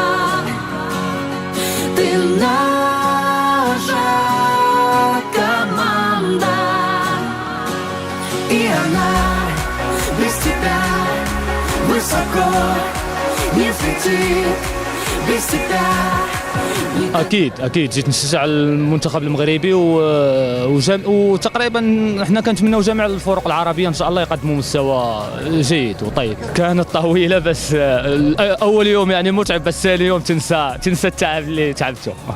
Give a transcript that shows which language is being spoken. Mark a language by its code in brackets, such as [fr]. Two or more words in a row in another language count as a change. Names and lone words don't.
[ru] Ты наша команда, и она без тебя высоко не взлетит. Без тебя [ar] اكيد جيت نشجع المنتخب المغربي وتقريبا احنا كنتمناو جميع الفرق العربيه ان شاء الله يقدموا مستوى جيد وطيب. كانت طويله بس اول يوم يعني متعب، بس ثاني يوم تنسى التعب اللي تعبته.